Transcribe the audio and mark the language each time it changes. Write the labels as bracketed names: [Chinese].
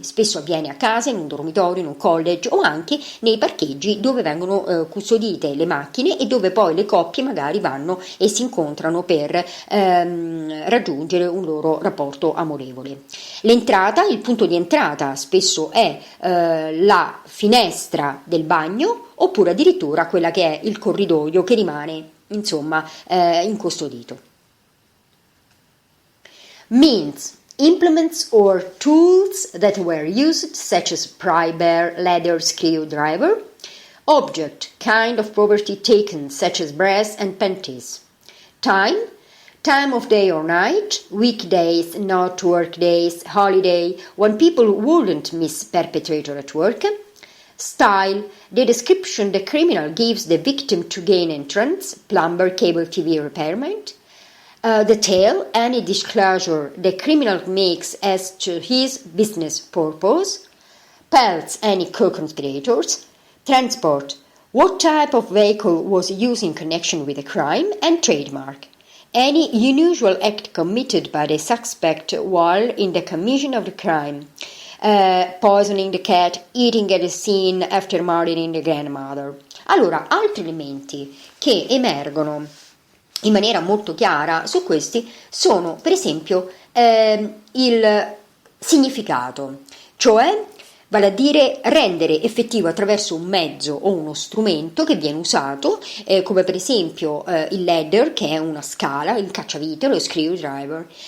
[Italian] Spesso avviene a casa, in un dormitorio, in un college o anche nei parcheggi dove vengono custodite le macchine e dove poi le coppie magari vanno e si incontrano per raggiungere un loro rapporto amorevole. L'entrata, il punto di entrata spesso è la finestra del bagno oppure addirittura quella che è il corridoio che rimane insomma incustodito. [English] Means: implements or tools that were used, such as pry bar, ladder, screwdriver. Object: kind of property taken, such as brass and panties. Time: time of day or night, weekdays, not work days, holiday, when people wouldn't miss perpetrator at work. Style: the description the criminal gives the victim to gain entrance, plumber, cable TV repairman. Detail: any disclosure the criminal makes as to his business purpose. Pelts: any co-conspirators. Transport: what type of vehicle was used in connection with the crime. And trademark: any unusual act committed by the suspect while in the commission of the crime. Poisoning the cat, eating at the scene after murdering the grandmother. [Italian] Allora, altri elementi che emergono in maniera molto chiara su questi sono per esempio il significato, cioè vale a dire rendere effettivo attraverso un mezzo o uno strumento che viene usato, come per esempio il ladder, che è una scala, il cacciavite, lo screwdriver.